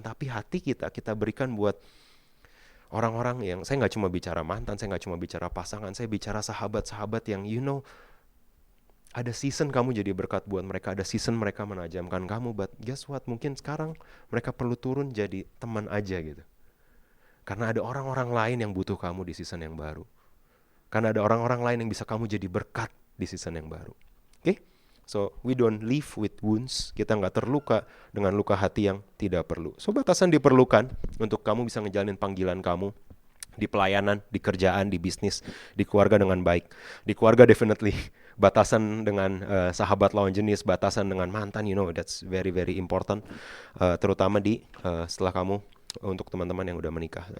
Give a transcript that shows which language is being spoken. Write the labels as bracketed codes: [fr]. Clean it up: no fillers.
[id] Tapi hati kita berikan buat orang-orang yang, saya nggak cuma bicara mantan, saya nggak cuma bicara pasangan, saya bicara sahabat-sahabat yang ada season kamu jadi berkat buat mereka, ada season mereka menajamkan kamu, [en] but guess what, [id] mungkin sekarang mereka perlu turun jadi teman aja gitu. Karena ada orang-orang lain yang butuh kamu di season yang baru. Karena ada orang-orang lain yang bisa kamu jadi berkat di season yang baru. Oke? [en] So, we don't live with wounds. [id] Kita nggak terluka dengan luka hati yang tidak perlu. So, batasan diperlukan untuk kamu bisa ngejalanin panggilan kamu di pelayanan, di kerjaan, di bisnis, di keluarga dengan baik. Di keluarga definitely batasan dengan sahabat lawan jenis, batasan dengan mantan, [en] that's very very important, [id] terutama setelah kamu, untuk teman-teman yang udah menikah.